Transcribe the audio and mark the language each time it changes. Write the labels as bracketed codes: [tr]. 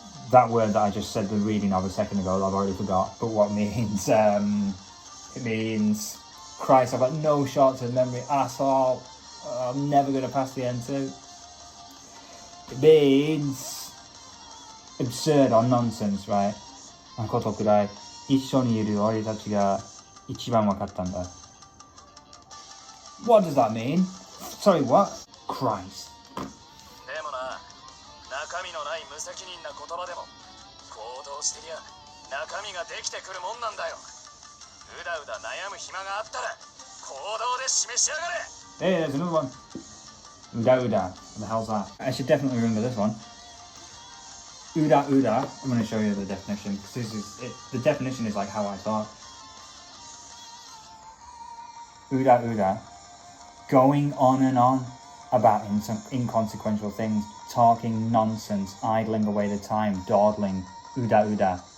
[en] That word that I just said the reading of a second ago, I've already forgot. But what means? It means, Christ, I've got no short-term memory at all. I'm never going to pass the N2. It means absurd or nonsense, right? [ja] ことくらい一緒にいる俺たちが一番分かったんだ。 [en] What does that mean? Sorry, what? Christ. [ja] でもな、中身のない無責任な言葉でも行動してりゃ中身ができてくるもんなんだよ。うだうだ悩む暇があったら行動で示しやがれ。 [en] Hey, there's another one. Uda uda. What the hell's that? I should definitely remember this one. Uda uda. I'm going to show you the definition because this is it. The definition is like how I thought. Uda uda. Going on and on about inconsequential things, talking nonsense, idling away the time, dawdling. Uda uda.